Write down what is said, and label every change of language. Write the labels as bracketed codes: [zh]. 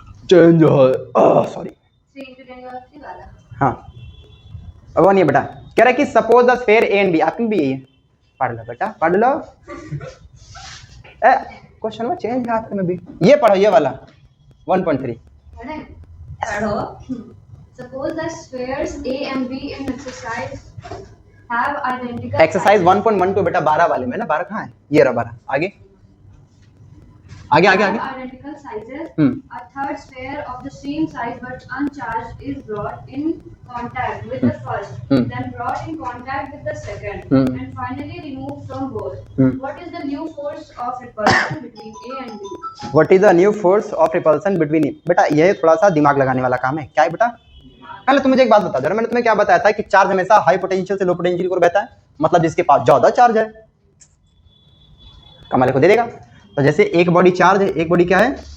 [en] change sorry [hi] 3 × 10³ वाला। हाँ अब वो नहीं है बेटा। कह रहा है कि [en] suppose the sphere A and B, [hi] आपकी भी यही है। पढ़ लो बेटा पढ़ लो। क्वेश्चन में चेंज है आपके में भी। ये पढ़ो ये वाला 1.3। पढ़ो। [en] Suppose the spheres A and B in exercise have identical [hi] exercise 1.12 बेटा 12 वाले में ना। 12 कहाँ है? ये रहा 12। आगे आगे आगे आगे। [en] identical sizes. A third sphere of the same size but uncharged is brought in contact with the first, then brought in contact with the second, and finally removed from both. What is the new force of repulsion between A and B? What is the new force of repulsion between? [hi] बेटा ये थोड़ा सा दिमाग लगाने वाला काम है। क्या है बेटा? पहले तुम मुझे एक बात बता दो। मैंने तुम्हें क्या बताया था कि चार्ज हमेशा हाई पोटेंशियल से लो पोटेंशियल को बहता है, मतलब जिसके पास ज्यादा चार्ज है कमाल को दे देगा। तो जैसे एक बॉडी चार्ज है, एक बॉडी क्या है?